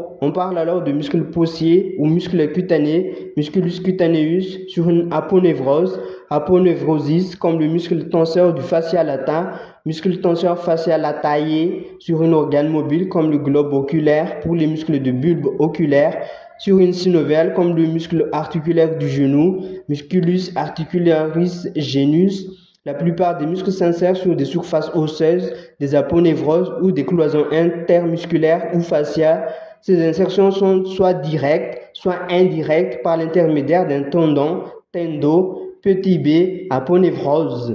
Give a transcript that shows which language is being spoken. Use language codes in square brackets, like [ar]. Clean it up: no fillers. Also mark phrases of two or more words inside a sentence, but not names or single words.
[fr] On parle alors de muscles possiers ou muscles cutanés, [la] musculus cutaneus, [fr] sur une aponevrose, aponevrosis, comme le muscle tenseur du fascia latin, muscle tenseur [la] fascia latae, [fr] sur un organe mobile comme le globe oculaire pour les muscles de bulbe oculaire, sur une synoviale comme le muscle articulaire du genou, [la] musculus articularis genus. [fr] La plupart des muscles s'insèrent sur des surfaces osseuses, des aponevroses ou des cloisons intermusculaires ou fasciales. Ces insertions sont soit directes, soit indirectes par l'intermédiaire d'un tendon, tendo, petit b, aponevrose.